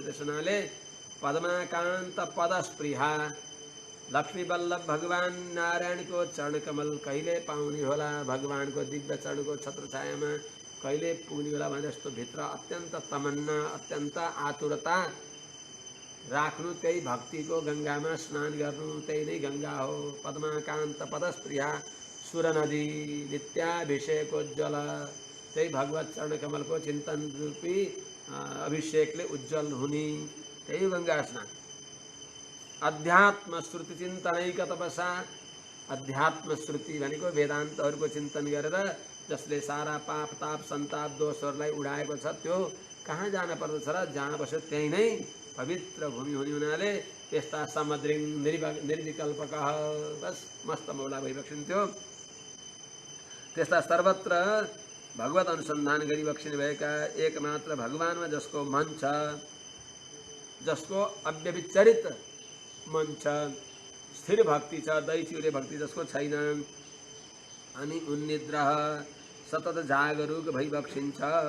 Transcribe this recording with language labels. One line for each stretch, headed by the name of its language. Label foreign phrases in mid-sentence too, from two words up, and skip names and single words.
Nepali: त्यसो हुनाले पद्माकान्त पदस्पृहा लक्ष्मी बल्लभ भगवान नारायणको चरण कमल कहिले पाउने होला भगवानको दिव्य चरणको छत्र छायामा कहिले पुग्ने होला भने जस्तो भित्र अत्यन्त तमन्ना अत्यन्त आतुरता राख्नु त्यही भक्तिको गङ्गामा स्नान गर्नु त्यही नै गङ्गा हो।
Sanskrit: पद्माकान्त पदस्प्रिया सुर नदी नित्याभिषेकोज्ज्वल,
Nepali: त्यही भगवत चरण कमलको चिन्तन रूपी अभिषेकले उज्जवल हुने त्यही गङ्गा स्नान।
Sanskrit: अध्यात्म श्रुति चिन्तनैक तपसा,
Nepali: अध्यात्म श्रुति भनेको वेदान्तहरूको चिन्तन गरेर जसले सारा पाप ताप सन्ताप दोषहरूलाई उडाएको छ त्यो कहाँ जान पर्दछ र? जहाँ बस्यो त्यही नै पवित्र भूमि हुने हुनाले त्यस्ता समद्रिङ निर्विकल्पक, बस मस्त मौला भइबक्सिन्थ्यो। त्यस्ता सर्वत्र भगवत अनुसन्धान गरिबक्सिने भएका एकमात्र भगवानमा जसको मन छ, जसको अव्यभिचरित मन छ, स्थिर भक्ति छ, दैचिउरे भक्ति जसको छैन, अनि उन्निद्र सतत जागरुक भइबक्सिन्छ।